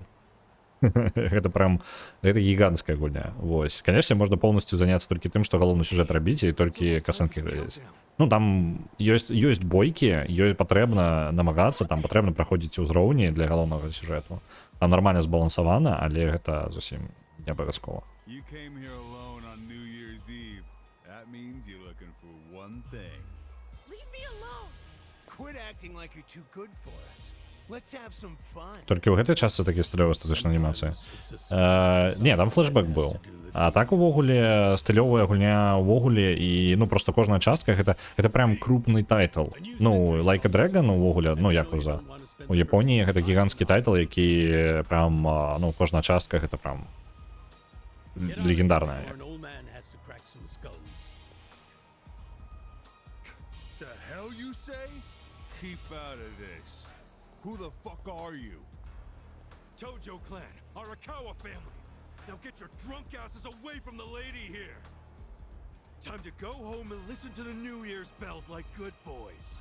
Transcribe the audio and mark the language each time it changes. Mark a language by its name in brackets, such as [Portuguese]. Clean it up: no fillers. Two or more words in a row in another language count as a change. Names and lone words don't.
[Belarusian] Гэта прям, гэта гіганцкая гульня. Вось. Конечно, можна полностью заняцца толькі тым, што галоўны сюжэт рабіць і толькі касцэнкі глядзець. Ну там ёсць бойкі, патрэбна намагацца, там патрэбна праходзіць узроўні для галоўнага сюжэту. Там нармальна збалансавана, але гэта зусім не абавязкова. [English] You came here alone on New Year's Eve. That means you're looking for one thing. Leave me alone! Quit acting like you're too good for us. Let's have some fun. [Belarusian] Толькі ў гэтай частцы такі стылёвая статычная анімацыя. Не, там флешбэк быў. А так увогуле стылёвая гульня увогуле і ну просто кожная частка гэта прям крупны тайтл. Ну, Like a Dragon увогуле, ну Якуза. У Японіі гэта гіганцкі тайтл, які прям, ну, кожная частка гэта прям легендарная. [English] The hell you say? Keep out of this. Who the fuck are you? Tojo clan, Arakawa family. Now get your drunk asses away from the lady here. Time to go home and listen to the New Year's bells like good boys.